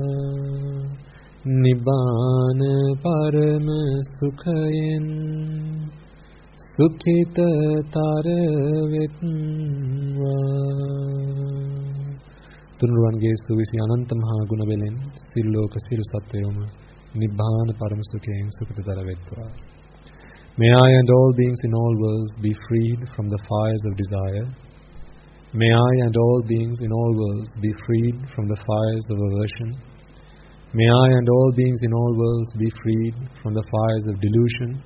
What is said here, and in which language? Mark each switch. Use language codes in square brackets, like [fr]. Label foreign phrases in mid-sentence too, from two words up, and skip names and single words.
[si] නිබ්බාන පරම සුඛයෙන් සුඛිත තරවේවා තුනුරුවන්ගේ සුවිසි අනන්ත මහා ගුණ බලෙන් සිල්ලොක සිරු සත්තයොම නිබ්බාන පරම සුඛයෙන් සුඛිත තරවේවා. [en] May I and all beings in all worlds be freed from the fires of desire. May I and all beings in all worlds be freed from the fires of aversion. May I and all beings in all worlds be freed from the fires of delusion.